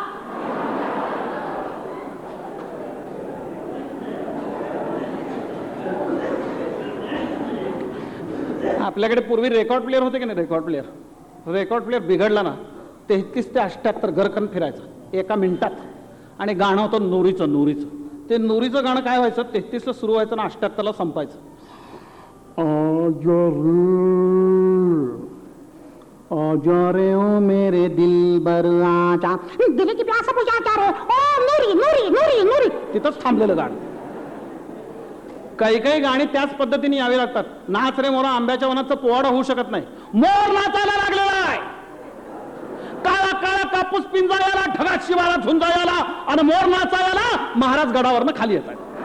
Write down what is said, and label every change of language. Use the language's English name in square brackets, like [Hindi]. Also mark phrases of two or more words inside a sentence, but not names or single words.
[Marathi] आपल्याकडे पूर्वी रेकॉर्ड प्लेअर होते की नाही? रेकॉर्ड प्लेअर बिघडला ना, 33 ते 78 गरकन फिरायचं एका मिनिटात. आणि गाणं होतं नुरीचं. ते नुरीचं गाणं काय व्हायचं, 33ला सुरू व्हायचं ना 78ला संपायचं. [Hindi] आजा रे ओ मेरे दिलबर आजा, दिली की प्यासा बुझा रे, ओ नूरी नूरी नूरी नूरी. [Marathi] तिथंच थांबलेलं गाणं. काही काही गाणी त्याच पद्धतीने यावी लागतात. नाच रे मोरा आंब्याच्या वनाचं पोवाडा होऊ शकत नाही. मोर नाचायला लागलेला आहे. काळा काळा कापूस पिंजाळ्याला, ढगात शिवाला झुंजाळ्याला, आणि मोर नाचायला महाराज गडावरनं खाली येतात.